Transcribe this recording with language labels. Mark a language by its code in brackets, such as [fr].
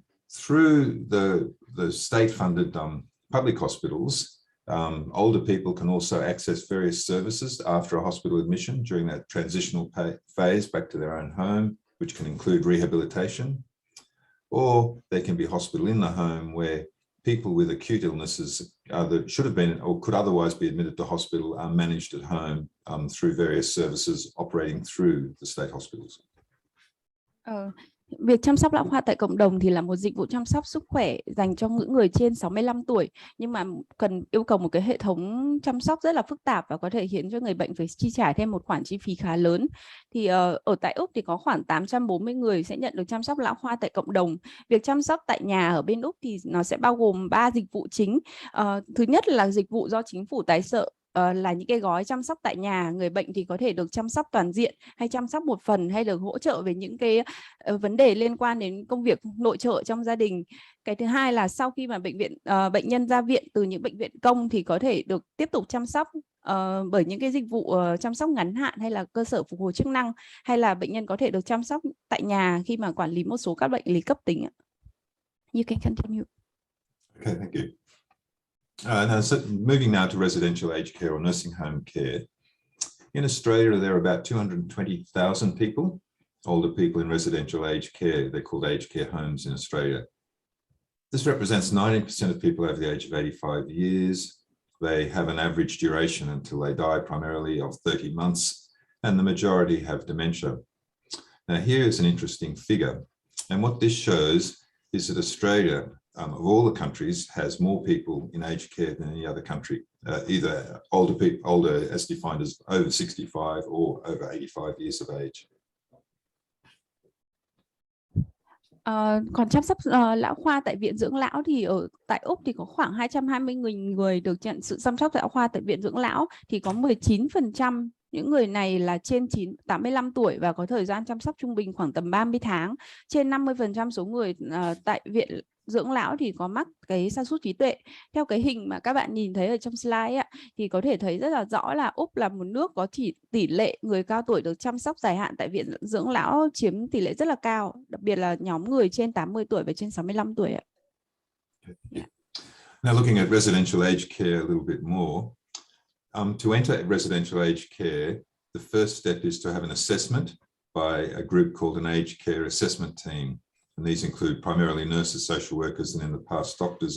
[en] Through the state-funded public hospitals, older people can also access various services after a hospital admission during that transitional phase back to their own home, which can include rehabilitation, or they can be hospital in the home where people with acute illnesses that should have been or could otherwise be admitted to hospital are managed at home through various services operating through the state hospitals. [vi] Việc chăm sóc lão khoa tại cộng đồng thì là một dịch vụ chăm sóc sức khỏe dành cho những người trên 65 tuổi, nhưng mà cần yêu cầu một cái hệ thống chăm sóc rất là phức tạp và có thể khiến cho người bệnh phải chi trả thêm một khoản chi phí khá lớn. Thì ở tại Úc thì có khoảng 840 người sẽ nhận được chăm sóc lão khoa tại cộng đồng. Việc chăm sóc tại nhà ở bên Úc thì nó sẽ bao gồm 3 dịch vụ chính. Thứ nhất là dịch vụ do chính phủ tài trợ, là những cái gói chăm sóc tại nhà, người bệnh thì có thể được chăm sóc toàn diện hay chăm sóc một phần hay được hỗ trợ về những cái vấn đề liên quan đến công việc nội trợ trong gia đình. Cái thứ hai là sau khi mà bệnh nhân ra viện từ những bệnh viện công thì có thể được tiếp tục chăm sóc bởi những cái dịch vụ chăm sóc ngắn hạn hay là cơ sở phục hồi chức năng, hay là bệnh nhân có thể được chăm sóc tại nhà khi mà quản lý một số các bệnh lý cấp tính. [en] You can continue. Okay, thank you. So moving now to residential aged care or nursing home care. In Australia, there are about 220,000 people, older people in residential aged care. They're called aged care homes in Australia. This represents 90% of people over the age of 85 years. They have an average duration until they die, primarily of 30 months, and the majority have dementia. Now, here is an interesting figure. And what this shows is that Australia, of all the countries, has more people in aged care than any other country, either older as defined as over 65 or over 85 years of age. [vi] Còn chăm sóc lão khoa tại viện dưỡng lão thì tại Úc thì có khoảng 220 người được nhận sự chăm sóc lão khoa tại viện dưỡng lão, thì có 19% những người này là trên 85 tuổi và có thời gian chăm sóc trung bình khoảng tầm 30 tháng. Trên 50% số người tại viện dưỡng lão thì có mắc cái sa sút trí tuệ. Theo cái hình mà các bạn nhìn thấy ở trong slide ạ, thì có thể thấy rất là rõ là Úc là một nước có tỷ lệ người cao tuổi được chăm sóc dài hạn tại viện dưỡng lão chiếm tỷ lệ rất là cao, đặc biệt là nhóm người trên 80 tuổi và trên 65 tuổi ạ. [en] Now looking at residential aged care a little bit more, To enter residential aged care, the first step is to have an assessment by a group called an aged care assessment team. And these include primarily nurses, social workers, and in the past doctors.